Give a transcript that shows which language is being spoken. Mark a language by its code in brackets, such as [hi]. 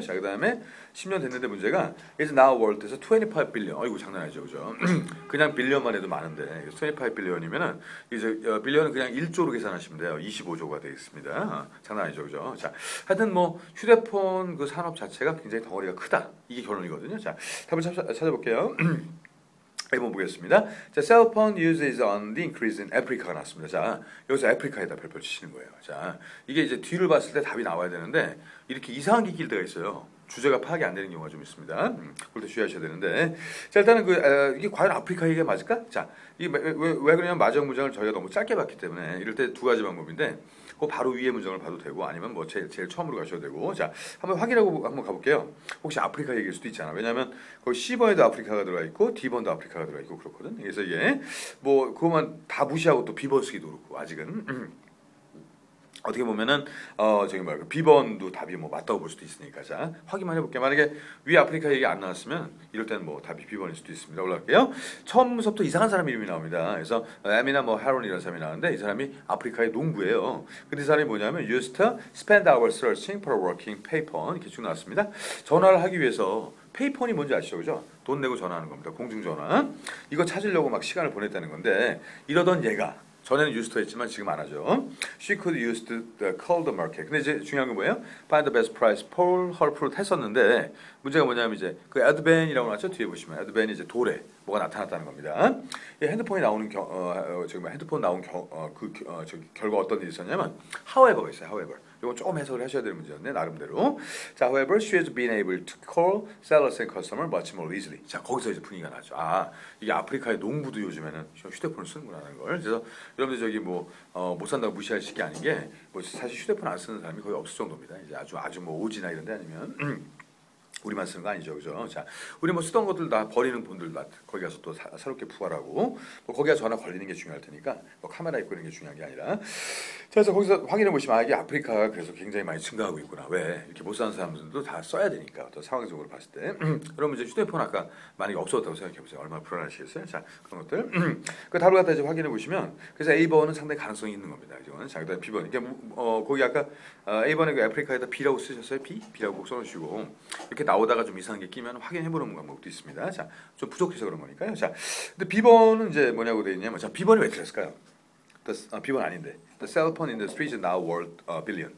[ko] 자 그다음에 10년 됐는데 문제가 is now worth 에서 25 빌리언. 이거 장난 아니죠, 그죠? 그냥 빌리언만 해도 많은데 25 빌리언이면은 이제 빌리언은 그냥 1조로 계산하시면 돼요. 25조가 되겠습니다. 장난 아니죠, 그죠? 자 하여튼 뭐 휴대폰 그 산업 자체가 굉장히 덩어리가 크다. 이게 결론이거든요. 자 답을 찾아볼게요. 1번 보겠습니다. [en] 자, cell phone use is on the increase in Africa가 나왔습니다. [ko] 자, 여기서 아프리카에다 별표 치시는 거예요. 자, 이게 이제 뒤를 봤을 때 답이 나와야 되는데 이렇게 이상한 게 낄 때가 있어요. 주제가 파악이 안 되는 경우가 좀 있습니다. 그럴 때 주의하셔야 되는데, 자 일단은 이게 과연 아프리카 얘기가 맞을까? 자 이게 왜 그러냐면 마지막 문장을 저희가 너무 짧게 봤기 때문에 이럴 때 두 가지 방법인데, 그 바로 위에 문장을 봐도 되고 아니면 뭐 제일 처음으로 가셔도 되고, 자 한번 확인하고 한번 가볼게요. 혹시 아프리카 얘기일 수도 있잖아. 왜냐하면 거기 C번에도 아프리카가 들어가 있고 D번도 아프리카가 들어가 있고 그렇거든. 그래서 이게 뭐 그것만 다 무시하고 또 B번 쓰기도 그렇고 아직은. 어떻게 보면은 저기 뭐야 B번도 답이 뭐 맞다고 볼 수도 있으니까 자 확인만 해볼게요. 만약에 위 아프리카 얘기 안 나왔으면 이럴 때는 뭐 답이 B번일 수도 있습니다. 올라갈게요. 처음부터 이상한 사람 이름이 나옵니다. 그래서 에미나 뭐 하론 이런 사람이 나오는데 이 사람이 아프리카의 농부예요. [en] 근데 이 사람이 뭐냐면 used to spend hours searching for a working payphone 이렇게 쭉 나왔습니다. [ko] 전화를 하기 위해서 페이폰이 뭔지 아시죠? 그죠? 돈 내고 전화하는 겁니다. 공중전화. 이거 찾으려고 막 시간을 보냈다는 건데 이러던 얘가 전에는 used to 했지만 지금 안 하죠. [en] She could use to call the market. [ko] 근데 이제 중요한 건 뭐예요? Find the best price for her fruit 했었는데 문제가 뭐냐면 이제 그 adven이라고 나왔죠. 뒤에 보시면 adven이 이제 돌에 뭐가 나타났다는 겁니다. 이 핸드폰이 나오는 핸드폰 나온 결과 어떤 일이 있었냐면 however가 있어요. [en] however. [ko] 이건 조금 해석을 하셔야 되는 문제였네 나름대로. [en] 자, however, she has been able to call sellers and customers much more easily. [ko] 자, 거기서 이제 분위기가 나죠. 아, 이게 아프리카의 농부도 요즘에는 휴대폰을 쓰는구나라는 걸. 그래서 여러분들 저기 뭐 못 산다고 무시할 게 아닌 게 뭐 사실 휴대폰 안 쓰는 사람이 거의 없을 정도입니다. 이제 아주 뭐 오지나 이런데 아니면. 우리만 쓰는 거 아니죠, 그죠? 자, 우리 뭐 쓰던 것들 다 버리는 분들 거기 가서 또 새롭게 부활하고, 뭐 거기 가서 전화 걸리는 게 중요할 테니까, 뭐 카메라 입고 있는 게 중요한 게 아니라. 자, 그래서 거기서 확인해 보시면 이게 아프리카가 그래서 굉장히 많이 증가하고 있구나. 왜? 이렇게 못 사는 사람들도 다 써야 되니까 어떤 상황적으로 봤을 때. 그러면 이제 휴대폰 아까 만약에 없었다고 생각해 보세요. 얼마나 불안하시겠어요? 자, 그런 것들. 그 답을 갖다 이제 확인해 보시면, 그래서 A번은 상당히 가능성이 있는 겁니다. 이건 자, 그다음 B번. 이게 거기 아까 A번에 그 아프리카에다 B라고 쓰셨어요? B라고 꼭 써놓으시고 이렇게 나오다가 좀 이상한 게 끼면 확인해보는 방법도 있습니다. 자, 좀 부족해서 그런 거니까요. 자, 근데 B번은 이제 뭐냐고 되어 있냐면, 자, B번이 왜 틀렸을까요? B번 아닌데. [en] The cell phone industry is now worth a billion.